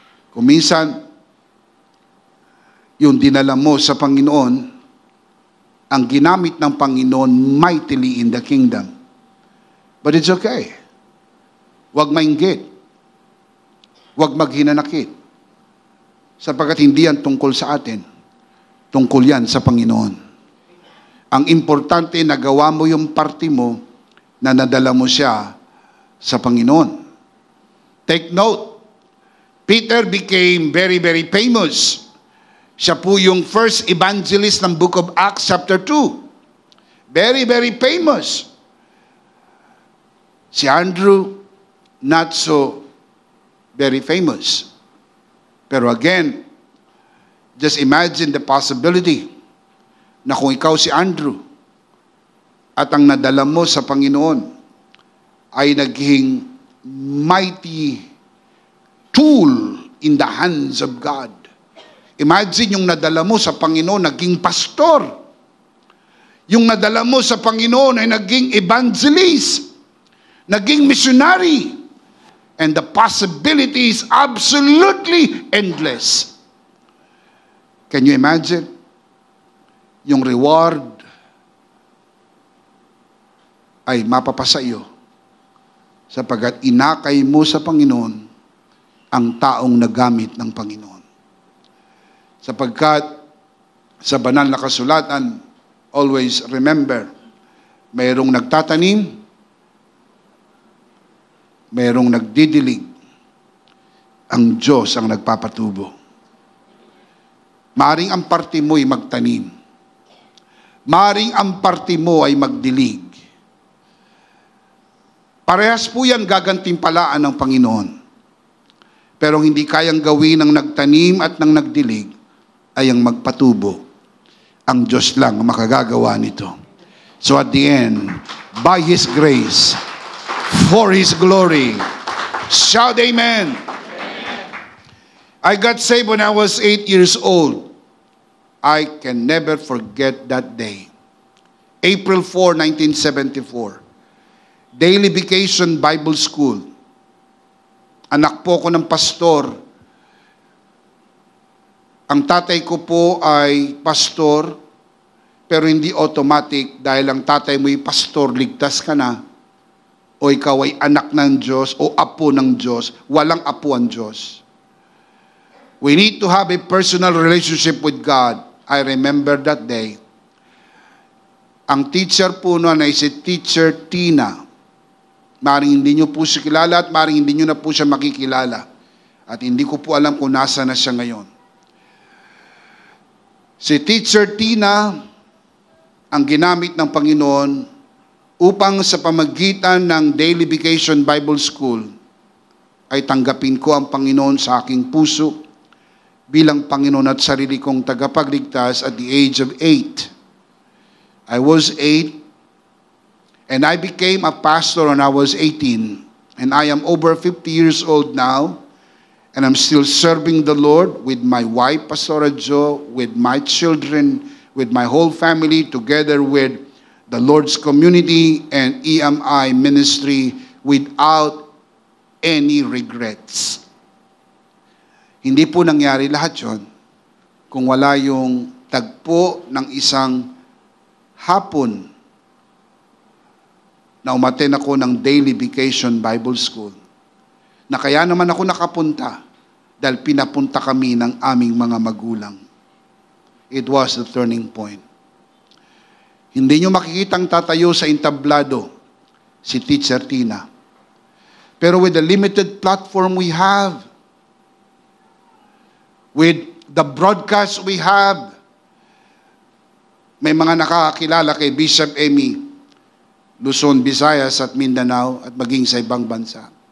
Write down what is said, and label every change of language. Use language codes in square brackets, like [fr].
[tl] Kung minsan, yung dinala mo sa Panginoon, ang ginamit ng Panginoon [en] mightily in the kingdom. But it's okay. [tl] Huwag mainggit. Huwag maghinanakit. Sapagkat hindi yan tungkol sa atin. Tungkol yan sa Panginoon. Ang importante, nagawa mo yung parte mo na nadala mo siya sa Panginoon. [en] Take note, Peter became very, very famous. [tl] Siya po yung [en] first evangelist [tl] ng Book of Acts chapter 2. [en] Very, very famous. Si Andrew, not so very famous. [tl] Pero [en] again, just imagine the possibility [tl] na kung ikaw si Andrew at ang nadala mo sa Panginoon ay naging [en] mighty tool in the hands of God. [tl] Imagine yung nadala mo sa Panginoon naging pastor. Yung nadala mo sa Panginoon ay naging evangelist, naging missionary. [en] And the possibility is absolutely endless. Can you imagine? [tl] Yung reward ay mapapasa iyo sapagkat inakay mo sa Panginoon ang taong nagamit ng Panginoon. Sapagkat sa banal na kasulatan, [en] always remember, [tl] mayroong nagtatanim, mayroong nagdidilig, ang Diyos ang nagpapatubo. Maaring ang parte mo ay magtanim. Maaring ang parte mo ay magdilig. Parehas po yan gagantimpalaan ng Panginoon. Pero hindi kayang gawin ng nagtanim at ng nagdilig ay ang magpatubo. Ang Diyos lang ang makagagawa nito. [en] So at the end, by His grace, for His glory, shout amen. I got saved when I was 8 years old. I can never forget that day. April 4, 1974. Daily Vacation Bible School. [tl] Anak po ko ng pastor. Ang tatay ko po ay pastor, pero hindi automatic dahil ang tatay mo ay pastor, ligtas ka na. O ikaw ay anak ng Diyos o apo ng Diyos. Walang apo ang Diyos. [en] We need to have a personal relationship with God. I remember that day. [tl] Ang teacher po noon ay si Teacher Tina. Maring hindi nyo po siya kilala at maring hindi nyo na po siya makikilala. At hindi ko po alam kung nasa na siya ngayon. Si Teacher Tina ang ginamit ng Panginoon upang sa pamagitan ng Daily Vacation Bible School ay tanggapin ko ang Panginoon sa aking puso bilang Panginoon at sarili kong tagapagligtas [en] at the age of 8. I was 8 and I became a pastor when I was 18. And I am over 50 years old now. And I'm still serving the Lord with my wife, Pastora Jo, with my children, with my whole family, together with the Lord's community and EMI ministry without any regrets. [tl] Hindi po nangyari lahat yon kung wala yung tagpo ng isang hapon na umaten ako ng Daily Vacation Bible School. Na kaya naman ako nakapunta dahil pinapunta kami ng aming mga magulang. [en] It was the turning point. [tl] Hindi nyo makikitang tatayo sa entablado si Teacher Tina. [en] Pero with the limited platform we have, with the broadcast we have, [tl] may mga nakakakilala kay [en] Bishop Emmy, Luzon, Visayas at Mindanao at maging sa ibang bansa.